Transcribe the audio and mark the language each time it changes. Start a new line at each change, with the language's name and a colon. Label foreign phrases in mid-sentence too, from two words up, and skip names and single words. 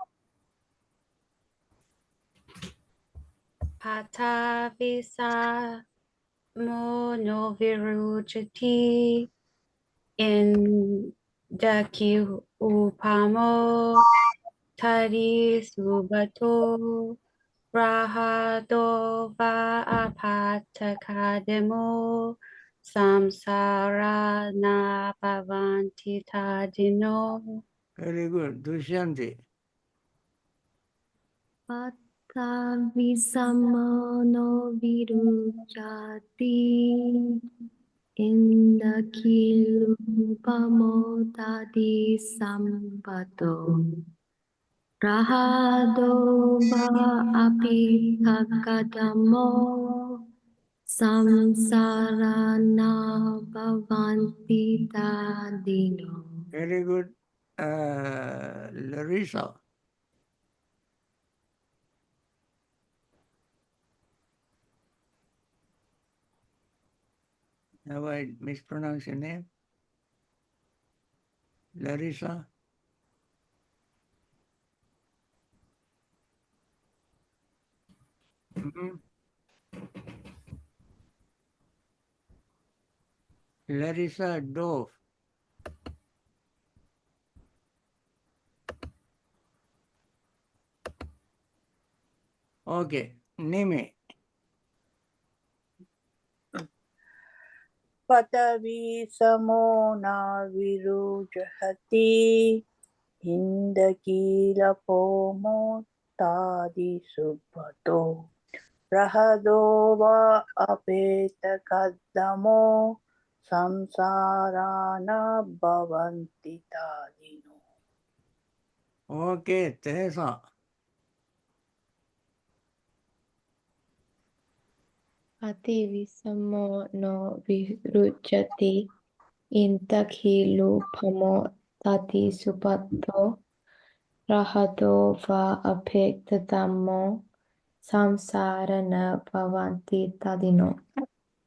Pali: Patavisa mono virujati in daki upamo tadi subato rahado va apatakademo samsara na bhavanti tadino.
English: Very good. Dushanti.
Pali: Patavisamano virujati indakilupamotadi sampato rahado va apithakadamo samsarana bhavanti tadino.
English: Very good. Larissa. Have I mispronounced your name? Larissa? Larissa Dove. Okay. Nime.
Pali: Patavi samona virujhati hindakila pomo tadi subhato rahadova apeta kaddamo samsarana bhavanti tadino.
English: Okay, Teresa.
Pali: Pativisamo no virujati intakilupamo tati supato rahado va apektatamo samsara na bhavanti tadino.